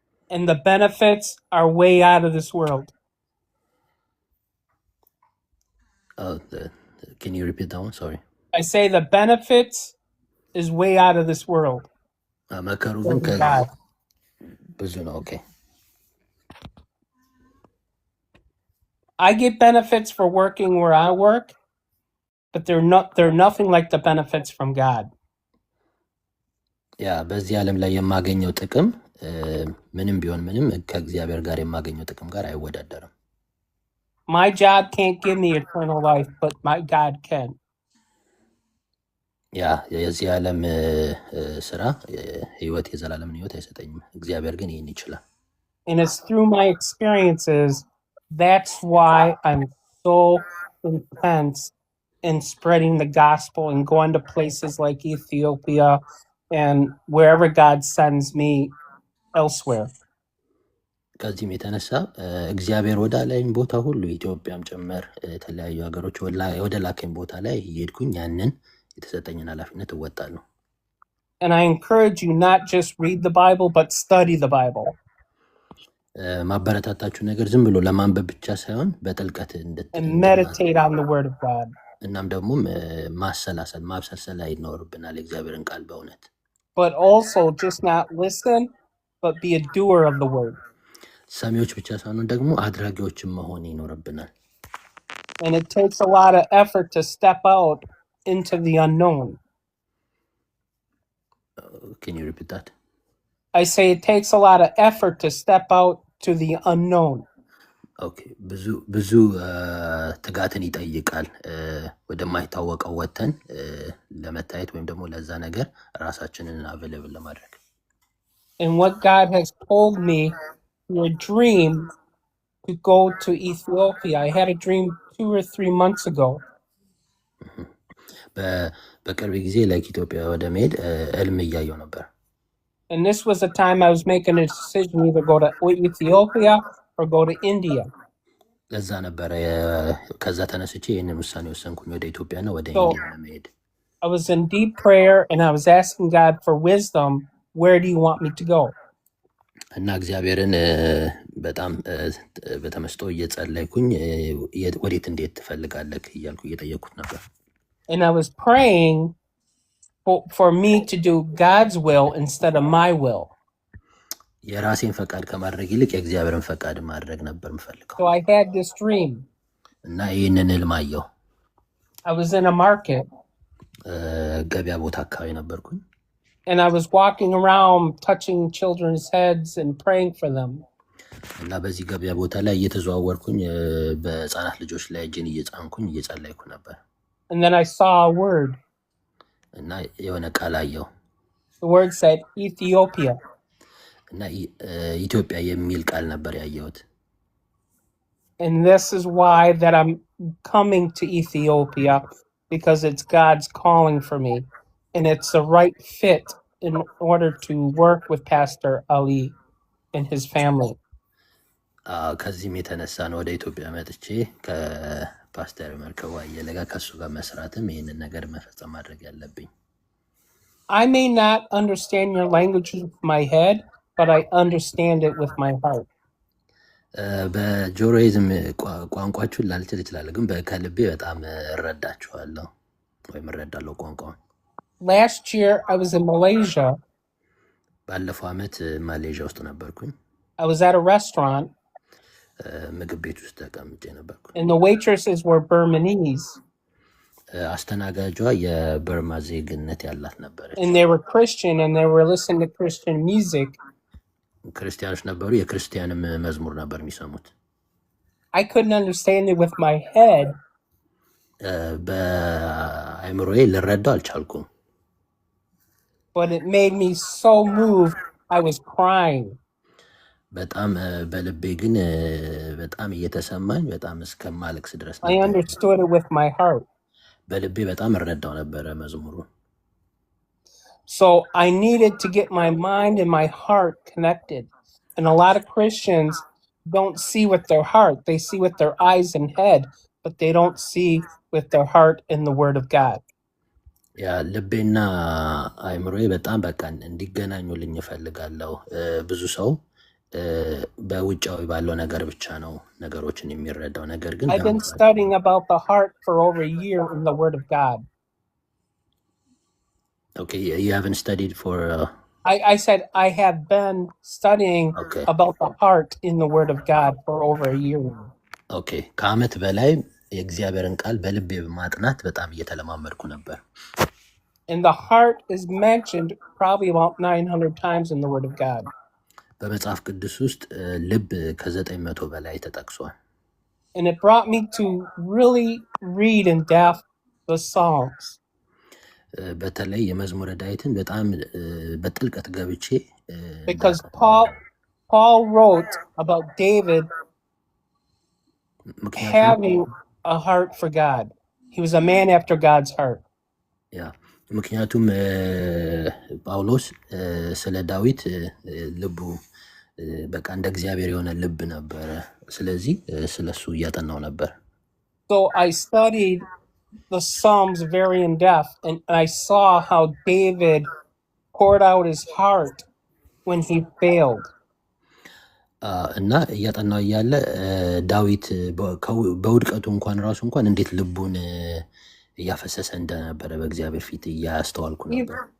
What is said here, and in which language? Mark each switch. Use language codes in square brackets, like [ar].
[en] And the benefits are way out of this world. Can you repeat that one? Sorry. I say the benefits is way out of this world. [am] መከሩ ግን [en] Praise God. [am] ብዙ ነው። ኦኬ [en] I get benefits for working where I work, but they're nothing like the benefits from God. [am] ያ በዚህ ዓለም ላይ የማገኘው ጥቅም ምንም ቢሆን ምንም ከእግዚአብሔር ጋር የማገኘው ጥቅም ጋር አይወዳደርም። [en] My job can't give me eternal life, but my God can. [am] ያ የዚህ ዓለም ስራ ህይወት የዘላለምን ህይወት አይሰጠኝም። እግዚአብሔር ግን ይህን ይችላል። [en] And it's through my experiences, that's why I'm so intense in spreading the gospel and going to places like Ethiopia and wherever God sends me elsewhere. [am] ከዚህም የተነሳ እግዚአብሔር ወደ ላይኝ ቦታ ሁሉ ኢትዮጵያም ጭምር የተለያዩ ሀገሮች ወደ ላከኝ ቦታ ላይ እየሄድኩኝ ያንን የተሰጠኝን ኃላፊነት እወጣለሁ። [en] And I encourage you not just read the Bible, but study the Bible. [am] ማበረታታችሁ ነገር ዝም ብሎ ለማንበብ ብቻ ሳይሆን በጥልቀት [en] And meditate on the Word of God. [am] እናም ደግሞ ማሰላሰል ማብሰልሰል ይኖርብናል የእግዚአብሔርን ቃል በእውነት። [en] But also just not listen, but be a doer of the Word. [am] ሰሚዎች ብቻ ሳይሆን ደግሞ አድራጊዎችም መሆን ይኖርብናል። [en] And it takes a lot of effort to step out into the unknown. Can you repeat that? I say it takes a lot of effort to step out to the unknown. [am] ኦኬ ብዙ ትጋትን ይጠይቃል ወደማይታወቀው ወተን ለመታየት ወይም ደግሞ ለዛ ነገር ራሳችንን አቬሌብል ለማድረግ። [en] And what God has told me through a dream to go to Ethiopia. I had a dream 2 or 3 months ago. [am] በቅርብ ጊዜ ለኢትዮጵያ ወደ መሄድ ህልም እያየሁ ነበር። [en] And this was the time I was making a decision either go to Ethiopia or go to India. [am] ለዛ ነበረ ከዛ ተነስቼ ይህንን ውሳኔ ወሰንኩኝ ወደ ኢትዮጵያና ወደ [en] So [am] ኢንዲያ ለመሄድ። [en] I was in deep prayer and I was asking God for wisdom. Where do you want me to go? [am] እና እግዚአብሔርን በጣም በተመስጦ እየጸለይኩኝ ወዴት እንዴት ትፈልጋለህ እያልኩ እየጠየቅኩት ነበር። [en] And I was praying for me to do God's will instead of my will. [am] የራሴን ፈቃድ ከማድረግ ይልቅ የእግዚአብሔርን ፈቃድ ማድረግ ነበር የምፈልገው። [en] So I had this dream. [am] እና ይህንን ህልም አየሁ። [en] I was in a market [am] ገበያ ቦታ አካባቢ ነበርኩኝ። [en] and I was walking around touching children's heads and praying for them. [am] እና በዚህ ገበያ ቦታ ላይ እየተዘዋወርኩኝ በህፃናት ልጆች ላይ እጄን እየጫንኩኝ እየጸለይኩ ነበር። [en] And then I saw a word. [am] እና የሆነ ቃል አየሁ። [en] The word said Ethiopia. [am] እና ኢትዮጵያ የሚል ቃል ነበር ያየሁት። [en] And this is why that I'm coming to Ethiopia, because it's God's calling for me. And it's the right fit in order to work with Pastor Ali and his family. [am] ከዚህም የተነሳ ነው ወደ ኢትዮጵያ መጥቼ ከፓስተር መርከቡ አየለ ጋር ከሱ ጋር መስራትም ይህንን ነገር መፈጸም ማድረግ ያለብኝ። [en] I may not understand your language with my head, but I understand it with my heart. [am] በጆሮዬ ዝም ቋንቋችሁን ላልችል እችላለሁ፣ ግን ከልቤ በጣም እረዳችኋለሁ ወይም እረዳለሁ ቋንቋውን። [en] Last year, I was in Malaysia. [am] ባለፈው ዓመት ማሌዥያ ውስጥ ነበርኩኝ። [en] I was at a restaurant, [am] ምግብ ቤት ውስጥ ተቀምጬ ነበርኩኝ። [en] and the waitresses were Burmese, [am] አስተናጋጇ የበርማ ዜግነት ያላት ነበረች። [en] and they were Christian, and they were listening to Christian music. [am] ክርስቲያኖች ነበሩ፣ የክርስቲያንም መዝሙር ነበር የሚሰሙት። [en] I couldn't understand it with my head, [am] በአእምሮዬ ልረዳው አልቻልኩም፣ [en] but it made me so moved, I was crying. [am] በጣም በልቤ ግን በጣም እየተሰማኝ በጣም እስከማለቅስ ድረስ [en] I [am] ነበር። [en] understood it with my heart. [am] በልቤ በጣም እረዳው ነበረ መዝሙሩ። [en] So I needed to get my mind and my heart connected. And a lot of Christians don't see with their heart. They see with their eyes and head, but they don't see with their heart in the Word of God. [am] ያ ልቤና አእምሮዬ በጣም በቃ እንዲገናኙልኝ እፈልጋለሁ። ብዙ ሰው በውጫዊ ባለው ነገር ብቻ ነው ነገሮችን የሚረዳው፣ ነገር ግን [en] I've been studying about the heart for over a year in the Word of God. Okay, you haven't studied for I said I have been studying okay. about the heart in the Word of God for over a year now. [am] Okay, ከዓመት በላይ የእግዚአብሔርን ቃል በልቤ በማጥናት በጣም እየተለማመድኩ ነበር። [en] And the heart is mentioned probably about 900 times in the Word of God. [am] በመጽሐፍ ቅዱስ ውስጥ ልብ ከ900 በላይ ተጠቅሷል። [en] And it brought me to really read in depth the Psalms. [am] በተለይ የመዝሙረ ዳዊትን በጣም በጥልቀት ገብቼ [en] Because Paul wrote about David having a heart for God. He was a man after God's heart. [am] ያ ምክንያቱም ጳውሎስ ስለ ዳዊት ልቡ በቃ እንደ እግዚአብሔር የሆነ ልብ ነበረ። ስለዚህ ስለሱ እያጠናው ነበር። [en] So I studied the Psalms very in depth, and I saw how David poured out his heart when he failed. [am] እና እያጠናው እያለ ዳዊት በውድቀቱ እንኳን ራሱ እንኳን እንዴት ልቡን እያፈሰሰ እንደነበረ በእግዚአብሔር ፊት እያስተዋልኩ ነበር።